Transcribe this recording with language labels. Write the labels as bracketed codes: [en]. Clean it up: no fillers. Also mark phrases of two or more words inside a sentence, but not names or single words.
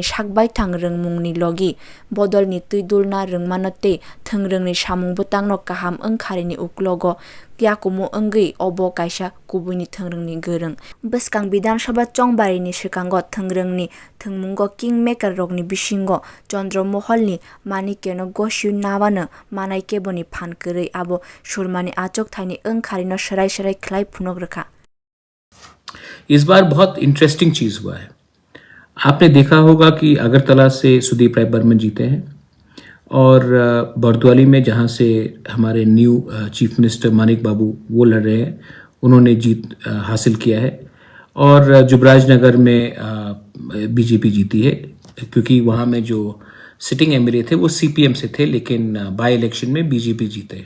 [trp] sakbai thangreng mungni logi bodol ni tuidulna rengmanote thengrengni samung butangno kaham engkharini uklogo yakumu engui obo kaisa kubuini thengrengni goreng bwskang Bidhan Sabha Chongbari ni shikango thengrengni thengmungo kingmaker rokni bisingo Chandramohol ni Manikeno Goshu Nawano manai keboni phan kwrui abo surmani achuk thaini engkharino सराय सराय खिलाई फुनक रखा। [hi] इस बार बहुत इंटरेस्टिंग चीज हुआ है। आपने देखा होगा कि अगरतला से सुदीप राय बर्मन जीते हैं और बरदवाली में जहां से हमारे [en] new chief minister [hi] मानिक बाबू वो लड़ रहे हैं, उन्होंने जीत हासिल किया है और जुबराज नगर में बीजेपी जीती है क्योंकि वहां में जो [en] sitting MLA [hi] थे वो सीपीएम से थे, लेकिन [en] by election [hi] में बीजेपी जीते।